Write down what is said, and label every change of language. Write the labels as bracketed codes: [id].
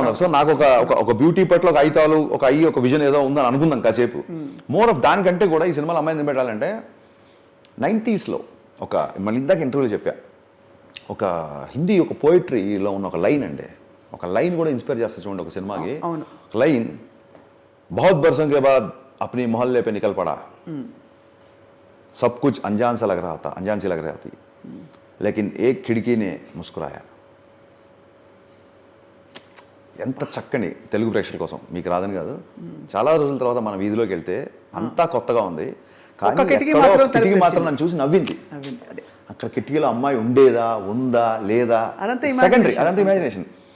[te] So నాకు ఒక beauty పట్ల ఒక ఐతాలు, ఒక విజన్ ఏదో ఉందని అనుకుందాం కాసేపు. మోర్ ఆఫ్ దానికంటే కూడా ఈ సినిమాలో అమ్మాయిని పెట్టాలంటే 90sలో ఒక, మళ్ళీ ఇందాక ఇంటర్వ్యూలో చెప్పా, ఒక హిందీ ఒక పోయిటరీలో ఉన్న ఒక లైన్ అండి, ఒక లైన్ కూడా ఇన్స్పైర్ చేస్తా చూడండి ఒక సినిమాకి. [hi] లైన్, బహుత్ బర్సోं के बाद अपनी मोहल्ले पे निकल पड़ा, सब कुछ अनजान सा लग रहा था, अनजान सी लग रही थी, लेकिन एक खिड़की ने मुस्कुराया. [te] ఎంత చక్కని తెలుగు ప్రేక్షకుల కోసం, మీకు రాదని కాదు, చాలా రోజుల తర్వాత మన వీధిలోకి వెళ్తే అంతా కొత్తగా ఉంది, కానీ కిటికీ మాత్రం నన్ను చూసి నవ్వింది. అక్కడ కిటికీలో అమ్మాయి ఉండేదా, ఉందా, లేదా, సెకండరీ, అదంతా ఇమాజినేషన్.